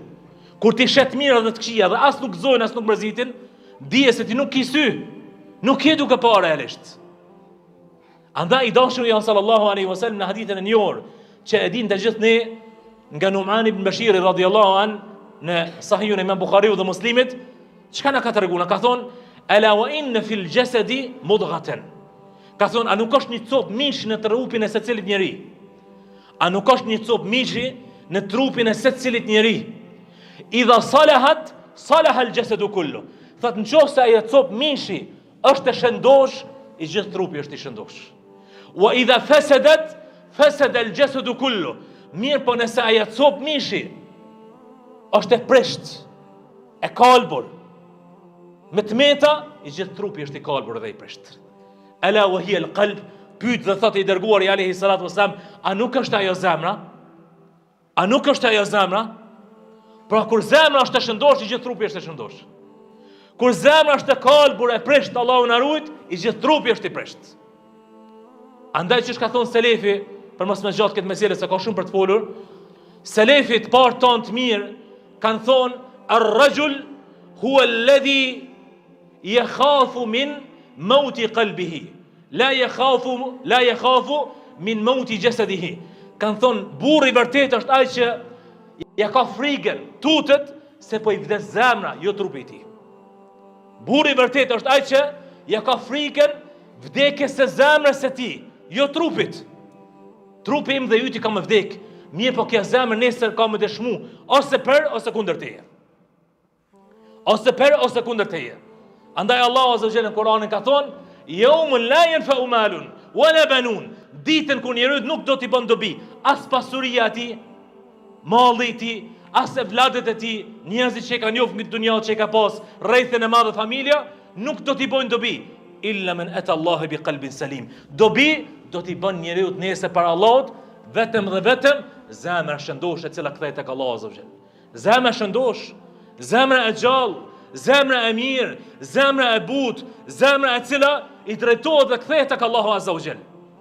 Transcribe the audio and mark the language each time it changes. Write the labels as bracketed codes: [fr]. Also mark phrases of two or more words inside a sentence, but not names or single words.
[sq] Kur ti shet mirë dhe të këqija dhe as nuk zojnë, as nuk mërzitin, dije se ti nuk ki sy, nuk je duke pa realisht. Andaj i dashuri janë [ar] صلى الله عليه وسلم [sq] në hadithin e njohur, që e din të gjithë ne nga Numan ibn Bashiri [ar] رضي الله عنه [sq] në Sahihun e Imam Bukhariu dhe Muslimit, çka na ka treguar? Ka thonë: [ar] "ألا وإن في الجسد مضغة." [sq] Ka thonë, a nuk është një copë mishi në trupin e secilit njeri? A nuk është një copë mishi në trupin e secilit njeri? [ar] إذا صلحت صلح الجسد كله. [sq] Thotë, nëse ajo copë mishi është e shëndosh, i gjithë trupi është i shëndosh. [ar] وإذا فسدت فسد الجسد كله. [sq] Mirë po nëse ajo copë mishi është e prisht, e kalbur, me tmeta, i gjithë trupi është i kalbur dhe i prisht. [ar] ألا وهي القلب, [sq] pyet dhe thotë i dërguari [ar] عليه الصلاة والسلام, [sq] a nuk është ajo zemra? A nuk është ajo zemra? Pra kur zemra është e shëndosh, i gjithë trupi është e shëndosh. Kur zemra është e kalbur, e prisht, Allahu na ruaj, i gjithë trupi është i prisht. Andaj që ka thonë selefi, për mos me gjatë këtë mesele se ka shumë për të folur, selefi të parë tonë të mirë kanë thonë: [ar] "الرجل هو الذي يخاف من موت قلبه لا يخاف من موت جسده." [sq] Kanë thonë, burri vërtet është ai që ja ka frikën, tutet se po i vdes zemra, jo trupi i tij. Burri i vërtet është ai që ja ka frikën vdekjes së zemrës së tij, jo trupit. Trupi im dhe yti ka më vdek, mirë po kjo zemër nesër ka më dëshmu, ose për ose kundër teje. Ose për ose kundër teje. Andaj Allahu [ar] عز وجل [sq] në Kur'anin ka thonë: [ar] "يوم لا ينفع مال ولا بنون." [sq] Ditën kur njeriu nuk do t'i bën dobi, as pasuria e tij, malli i tij, as evladet e tij, njerëzit që kanë njohur mbi dunjë që ka pas, rrethën e madhe familja, nuk do t'i bojnë dobi. [ar] إلا من أتى الله بقلب سليم. [sq] Dobi do t'i bën njeriu nesër para Allahut vetëm dhe vetëm zemra shëndosh e cila kthehet tek Allahu [ar] عز وجل. [sq] Zemra shëndosh, zemra e gjallë, zemra e mirë, zemra e butë, zemra e cila i drejtohet dhe kthehet tek Allahu [ar] عز وجل.